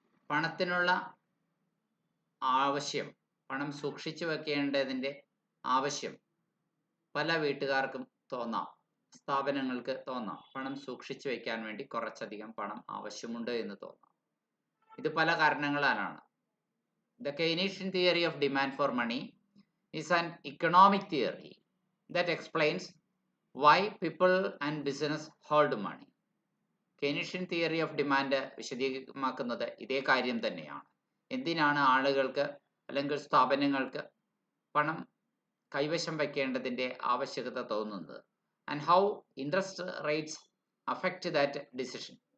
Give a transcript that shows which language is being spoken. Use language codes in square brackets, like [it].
[ml] പണത്തിനുള്ള ആവശ്യം, പണം സൂക്ഷിച്ചു വെക്കേണ്ടതിൻ്റെ ആവശ്യം പല വീട്ടുകാർക്കും തോന്നാം, സ്ഥാപനങ്ങൾക്ക് തോന്നാം. പണം സൂക്ഷിച്ചു വയ്ക്കാൻ വേണ്ടി കുറച്ചധികം പണം ആവശ്യമുണ്ട് എന്ന് തോന്നാം. ഇത് പല കാരണങ്ങളാലാണ്. [en] The Keynesian theory of demand for money is an economic theory that explains why people and business hold money. [ml] Keynesian theory of demand വിശദീകരിക്കുന്നത് ഇതേ കാര്യം തന്നെയാണ്. എന്തിനാണ് ആളുകൾക്ക് അല്ലെങ്കിൽ സ്ഥാപനങ്ങൾക്ക് പണം കൈവശം വയ്ക്കേണ്ടതിൻ്റെ ആവശ്യകത തോന്നുന്നത്, [en] And how interest rates affect that decision.